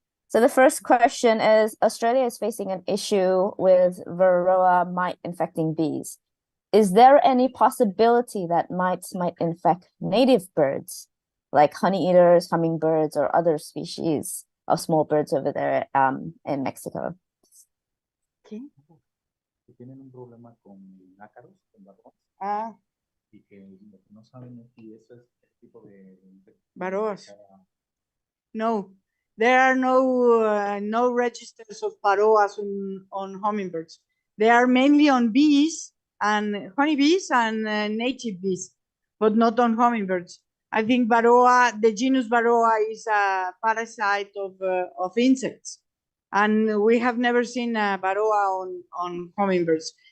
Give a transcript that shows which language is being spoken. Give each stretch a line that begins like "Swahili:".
English: So the first question is, Australia is facing an issue with Varroa mite infecting bees. Is there any possibility that mites might infect native birds, like honey eaters, hummingbirds, or other species of small birds over there in Mexico?
Spanish: ¿Qué? Tienen un problema con ácaros, con varroas. Ah, Y que no saben si eso es el tipo de varroas.
English: No, there are no registers of varroas on hummingbirds. They are mainly on bees and honeybees and native bees, but not on hummingbirds. I think varroa, the genus varroa, is a parasite of insects, and we have never seen a varroa on hummingbirds.